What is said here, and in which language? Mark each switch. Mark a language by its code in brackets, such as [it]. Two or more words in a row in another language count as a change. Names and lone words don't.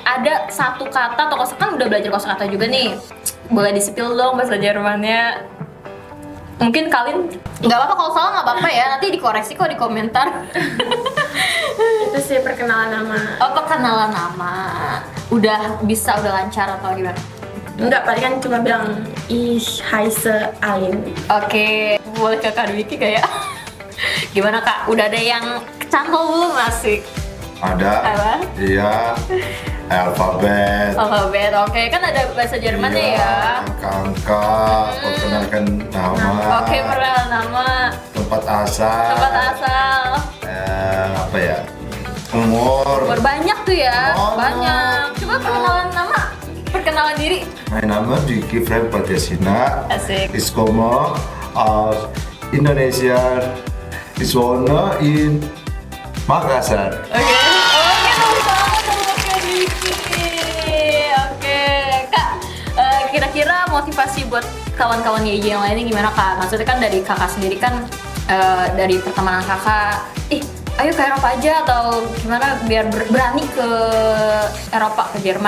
[id] Ada satu kata atau kan udah belajar kosakata juga nih. Boleh di-spill dong bahasa Jermannya. Mungkin kalian nggak apa-apa kalau salah nggak apa-apa ya. Nanti dikoreksi kok di komentar. Itu sih perkenalan nama. Oh, perkenalan nama. Udah bisa, udah lancar atau gimana? Enggak, paling kan cuma bilang [de] ich heiße Alin. [id] Oke, boleh ke Kak Dwiki kayak gimana Kak? Udah ada yang kecantol belum asik? Ada. Apa? Iya. Alfabet. Alfabet, oke. Kan ada bahasa Jermannya Iya, ya. Angka-angka, perkenalkan nama. Oke, perkenalan nama, Tempat asal. tempat asal. Apa ya? Umur. Banyak tuh ya, Oh, banyak. Coba perkenalan nama, perkenalan diri. [de] Mein Name Dwiki Frank Patyasina. [id] Asik. [de] Ich komme aus Indonesia. Ich wohne in Makassar. [id] Oke, bagus banget sama Kak Dwiki. Oke, Kak, kira-kira motivasi buat kawan-kawan YJ yang lainnya gimana Kak? Maksudnya kan dari kakak sendiri kan, dari pertemanan kakak, ayo ke Eropa aja atau gimana biar berani ke Eropa, ke Jerman.